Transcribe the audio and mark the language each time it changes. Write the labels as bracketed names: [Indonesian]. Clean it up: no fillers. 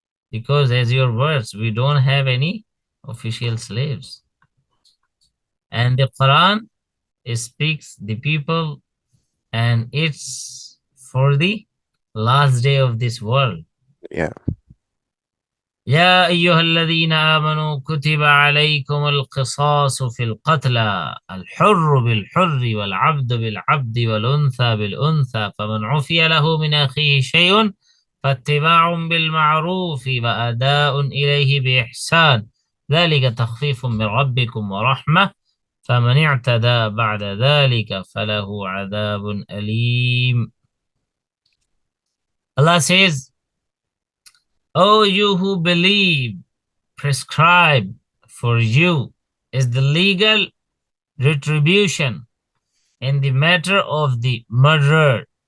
[English] Because as your words, we don't have any official slaves. And the Quran speaks the people, and it's for the last day of this world. Yeah. [Arabic] يا أيها الذين آمنوا كتب عليكم القصاص في القتلى الحر بالحر والعبد بالعبد والأنثى بالأنثى فمن عفي له من أخيه شيء فاتباع بالمعروف وأداء إليه بإحسان ذلك تخفيف من ربكم ورحمة فمن اعتدى بعد ذلك فله عذاب أليم. [English] Allah says, O you who believe, prescribed for you is the legal retribution in the matter of the murdered.